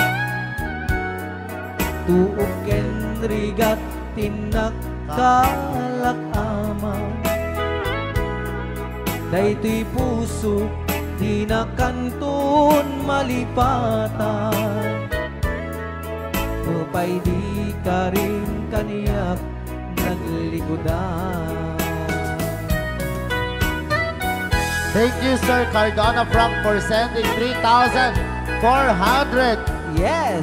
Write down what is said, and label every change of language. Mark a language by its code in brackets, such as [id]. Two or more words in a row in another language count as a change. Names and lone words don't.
[ilo] Tuok ken rigat tinak kalakama. Daytoy puso di na kanton malipatan. Nupay di ka rin kaniyak naglikodan. [en] Thank you, Sir Cardona Frank, for sending 3,400 Yes!